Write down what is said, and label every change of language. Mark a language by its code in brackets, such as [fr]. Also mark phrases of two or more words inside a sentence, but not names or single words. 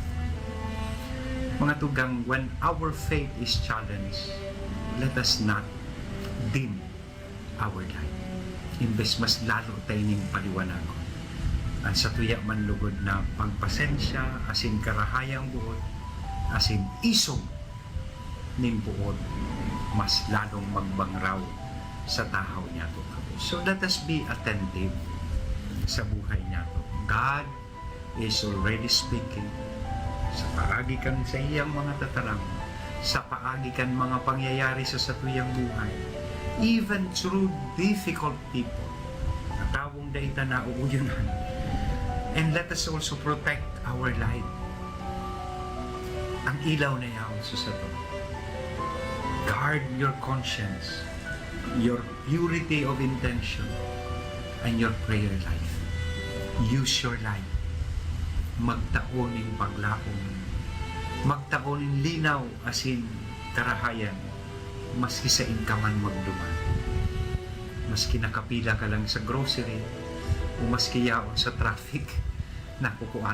[bik] Mga tugang, [en] when our faith is challenged, let us not dim our light. [bik] Imbes mas lalo tayo ning paliwanagon. Ang sa tuya man lugod na pagpasensya, asin karahayang buot, asin isog ning buot, mas lalong magbangraw sa tahaw niya to. [en] So let us be attentive [bik] sa buhay niya to. [en] God is already speaking [bik] sa paagikan sa iyang mga tatarang, sa paagikan mga pangyayari sa satuyang buhay, [en] even through difficult people. [bik] Natawong daita na uuyunan. [en] And let us also protect our light. [bik] Ang ilaw na yaw sa sato. [en] Guard your conscience, your purity of intention, and your prayer life. Use your light. [bik] Magtaoning paglaong. Magtaoning linaw asin karahayan. Maski sa inkaman magduman. Maski nakapila ka lang sa grocery o maski yaon sa traffic. Nakukuata ang traffic.